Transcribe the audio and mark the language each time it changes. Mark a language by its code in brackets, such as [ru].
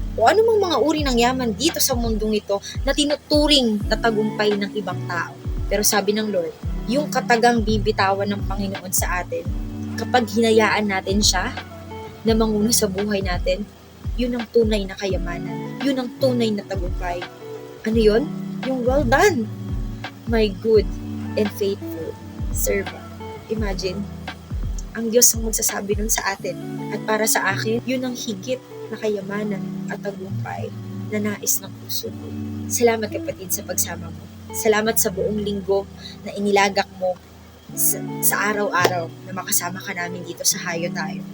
[tl] O ano mang mga uri ng yaman dito sa mundong ito na tinuturing na tagumpay ng ibang tao. Pero sabi ng Lord, yung katagang bibitawan ng Panginoon sa atin, kapag hinayaan natin siya na manguna sa buhay natin, yun ang tunay na kayamanan. Yun ang tunay na tagumpay. Ano yun? Yung [en] well done, my good and faithful servant. [tl] Imagine, ang Diyos ang magsasabi nun sa atin. At para sa akin, yun ang higit na kayamanan at tagumpay na nais ng puso ko. Salamat, kapatid, sa pagsama mo. Salamat sa buong linggo na inilagak mo sa araw-araw na makasama ka namin dito sa Hayo Tayo.